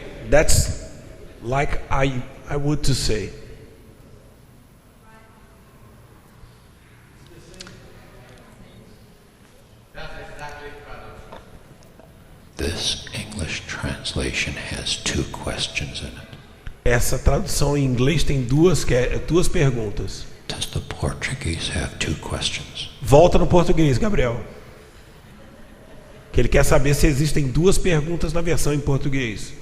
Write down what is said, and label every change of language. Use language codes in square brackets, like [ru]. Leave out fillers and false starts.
[en] That's like I would to say. This English translation has two questions in it. [pt] Essa tradução em inglês tem duas perguntas. [en] Does the Portuguese have two questions? [pt] Volta no português, Gabriel. Que ele quer saber se existem duas perguntas na versão em português.